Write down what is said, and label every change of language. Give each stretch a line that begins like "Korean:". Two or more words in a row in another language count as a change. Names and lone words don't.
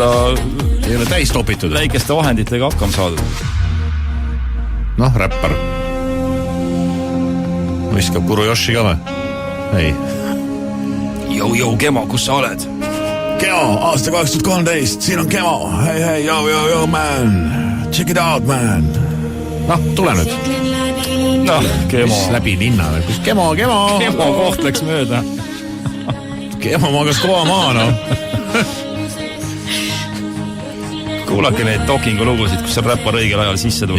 Estonian: ei ole täis topitud. Väikeste vahenditega hakkam saadud. Noh, räppar. Viskab Kuru Yoshi ka või? Ei. Jou, Kemo, kus sa oled? Kemo, aasta 2013, siin on Kemo. Hei,
English: yo, man. Check it out, man.
Estonian: Noh, tule nüüd. Noh, Kemo. Läbi linna. Kemo. Kemo koht läks mööda. Kemo magas koha maha, no. Kuulake neid Talkingu lugusid, kus saab räppar õigel ajal sisse tulla.